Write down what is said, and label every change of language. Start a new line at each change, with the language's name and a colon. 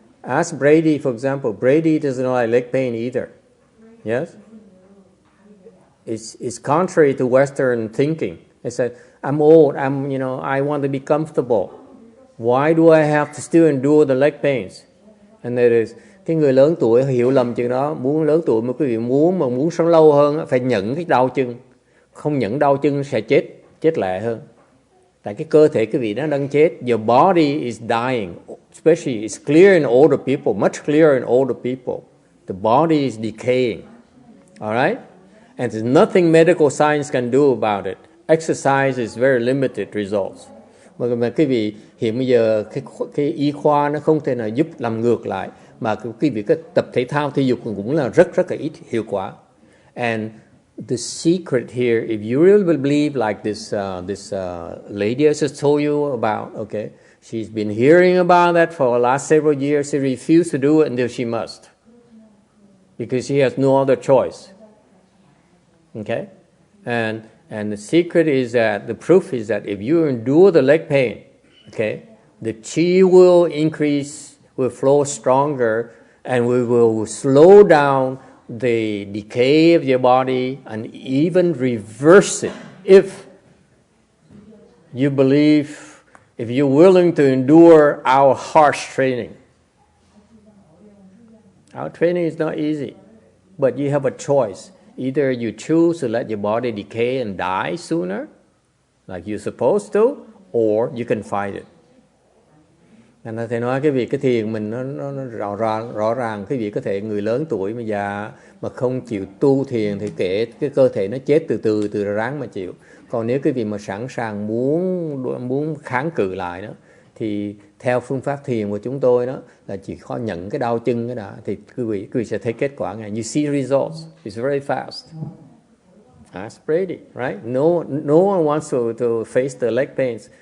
English: Ask Brady, for example. Brady doesn't like leg pain either. Yes? It's contrary to Western thinking. He said, I'm old, I want to be comfortable. Why do I have to still endure the leg pains? And there is,
Vietnamese: cái người lớn tuổi hiểu lầm chuyện đó. Muốn lớn tuổi mà quý vị muốn sống lâu hơn phải nhẫn cái đau chân. Không nhẫn đau chân sẽ chết lẹ hơn. Tại cái cơ thể quý vị nó đang chết.
English: Your body is dying. Especially it's clear in older people, much clearer in older people. The body is decaying. Alright? And there's nothing medical science can do about it. Exercise is very limited results.
Vietnamese: Mà quý vị hiện bây giờ cái y khoa nó không thể nào giúp làm ngược lại, mà quý vị cái tập thể thao thể dục cũng là rất là ít hiệu quả.
English: And the secret here, if you really believe like this lady I just told you about, okay, she's been hearing about that for the last several years. She refused to do it until she must, because she has no other choice. Okay, and the secret is that, the proof is that if you endure the leg pain, okay, the chi will increase, will flow stronger, and we will slow down the decay of your body and even reverse it if you believe, if you're willing to endure our harsh training. Our training is not easy, but you have a choice. Either you choose to let your body decay and die sooner, like you're supposed to, or you can fight it.
Vietnamese: Nên thầy nói cái việc cái thiền mình nó rõ ràng. Cái việc có thể người lớn tuổi mà già mà không chịu tu thiền thì kể cái cơ thể nó chết từ ráng mà chịu. Còn nếu cái vị mà sẵn sàng muốn kháng cự lại đó, thì theo phương pháp thiền của chúng tôi đó là chỉ khó nhận cái đau chân cái đã, thì quý vị sẽ thấy kết quả ngay.
English: You see results. It's very fast. That's pretty, right? No one wants to face the leg pains.